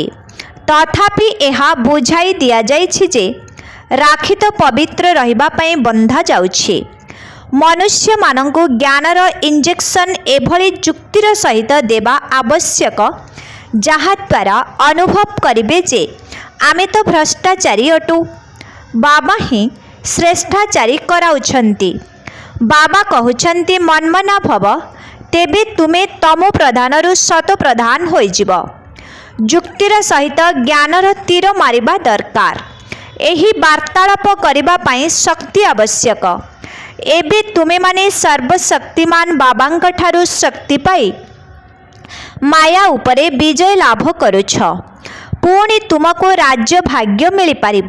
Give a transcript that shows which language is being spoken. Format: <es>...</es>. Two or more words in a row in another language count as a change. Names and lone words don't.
<or>ତଥାପି ଏହା ବୁଝାଇ ଦିଆଯାଇଛି ଯେ ରାଖୀ ତ ପବିତ୍ର ରହିବା ପାଇଁ ବନ୍ଧା ଯାଉଛି। ମନୁଷ୍ୟ ମାନଙ୍କୁ ଜ୍ଞାନର ଇଞ୍ଜେକ୍ସନ ଏଭଳି ଯୁକ୍ତିର ସହିତ ଦେବା ଆବଶ୍ୟକ, ଯାହା ଦ୍ୱାରା ଅନୁଭବ କରିବେ ଯେ ଆମେ ତ ଭ୍ରଷ୍ଟାଚାରୀ ଅଟୁ। ବାବା ହିଁ ଶ୍ରେଷ୍ଠାଚାରୀ କରାଉଛନ୍ତି। ବାବା କହୁଛନ୍ତି ମନ୍ମନା ଭବ ତେବେ ତୁମେ ତମୋ ପ୍ରଧାନରୁ ସତୋ ପ୍ରଧାନ ହୋଇଯିବ। ଯୁକ୍ତିର ସହିତ ଜ୍ଞାନର ତୀର ମାରିବା ଦରକାର। ଏହି ବାର୍ତ୍ତାଳାପ କରିବା ପାଇଁ ଶକ୍ତି ଆବଶ୍ୟକ। ଏବେ ତୁମେ ମାନେ ସର୍ବଶକ୍ତିମାନ ବାବାଙ୍କ ଠାରୁ ଶକ୍ତି ପାଇ ମାୟା ଉପରେ ବିଜୟ ଲାଭ କରୁଛ। ପୁଣି ତୁମକୁ ରାଜ୍ୟ ଭାଗ୍ୟ ମିଳି ପାରିବ।</or>